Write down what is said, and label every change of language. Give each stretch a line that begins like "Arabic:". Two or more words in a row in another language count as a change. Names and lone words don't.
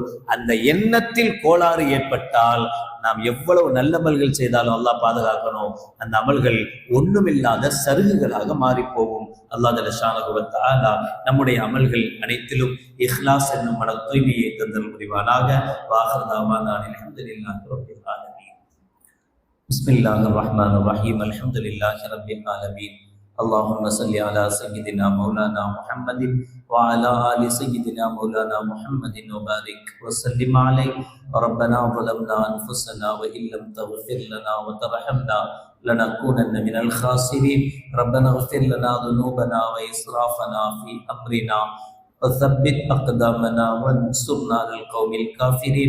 Tamil: அந்த எண்ணத்தில் கோளாறு ஏற்பட்டால் நாம் எவ்வளவு நல்ல அமல்கள் செய்தாலும் அல்லாஹ் பாதுகாக்கணும், அந்த அமல்கள் ஒண்ணுமில்லாத சருகுகளாக மாறி போகும்.
Arabic: الله جل شأنه وتعالى
Tamil: நம்முடைய அமல்கள் அனைத்திலும் இஹ்லாஸ் என்னும் மன தூய்மையை தந்தல் புரிவானாக.
Arabic: وآخر دعوانا الحمد لله رب العالمين. بسم الله الرحمن الرحيم. الحمد لله رب العالمين. اللهم صل على سيدنا مولانا محمد وعلى آل سيدنا مولانا محمد وبارك وسلم عليه. ربنا ظلمنا أنفسنا وإن لم تغفر لنا وترحمنا لنكونن من الخاسرين. ربنا اغفر لنا ذنوبنا وإسرافنا في أمرنا وثبت أقدامنا وانصرنا على القوم الكافرين.